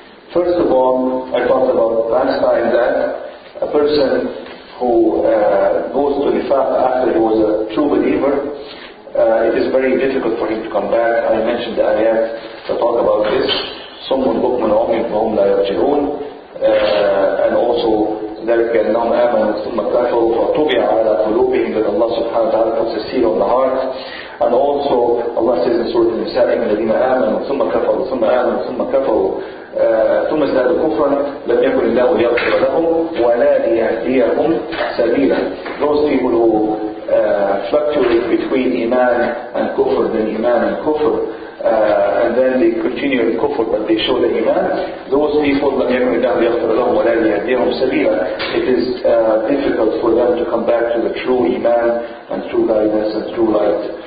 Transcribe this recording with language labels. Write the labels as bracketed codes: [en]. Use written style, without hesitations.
[en] First of all, I talked about last time that a person who goes to Nifaq after he was a true believer, it is very difficult for him to come back. I mentioned the ayat that talk about this. Someone [ar] بكم عمي فهم لا يرجعون, [en] and also [ar] ذلك أنهم آمنوا ثم كفروا فطبع على قلوبهم, [en] that Allah subhanahu wa ta'ala puts a seal on the heart. And also Allah says in Surah An-Nisa, [ar] الذين آمنوا ثم كفروا ثم آمنوا ثم كفروا ثم ازدادوا كفرا لم يكن الله ليغفر لهم ولا ليهديهم سبيلا. [en] Those people who fluctuate between Iman and Kufr, then Iman and Kufr, and then they continue in Kufr but they show the Iman, those people [ar] لم يكن الله ليغفر لهم ولا ليهديهم سبيلا. [en] It is difficult for them to come back to the true Iman and true guidance and true light.